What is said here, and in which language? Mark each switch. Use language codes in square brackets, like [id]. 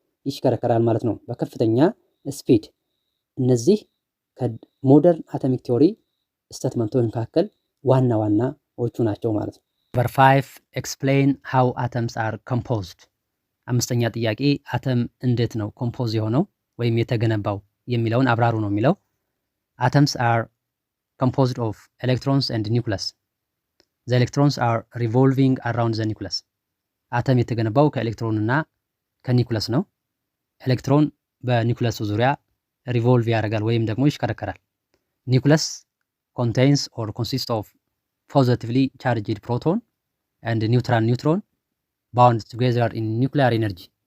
[am] ይሽከረከራል ማለት ነው በከፍተኛ ስፒድ። እነዚህ ከሞደርን አቶሚክ ቲዮሪ ስቴትመንቶች መካከል ዋና ዋናዎቹ ናቸው ማለት ነው። ነምበር 5 [en] ኤክስፕሌን ሃው አተምስ አር ኮምፖዝድ። [am] አምስተኛ ጥያቄ አተም እንዴት ነው ኮምፖዝ የሆነው ወይም የተገነባው የሚለውን አብራሩ ነው የሚለው። [en] አተምስ አር composed of electrons and nucleus. The electrons are revolving around the nucleus. [am] አተም የተገነባው ከኤሌክትሮን እና ከኒኩለስ ነው። ኤሌክትሮን በኒኩለሱ ዙሪያ ሪቮልቭ ያደርጋል ወይም ደግሞ ይሽከረከራል። ኒኩለስ [en] contains or consists of positively charged proton and neutron bound together in nuclear energy.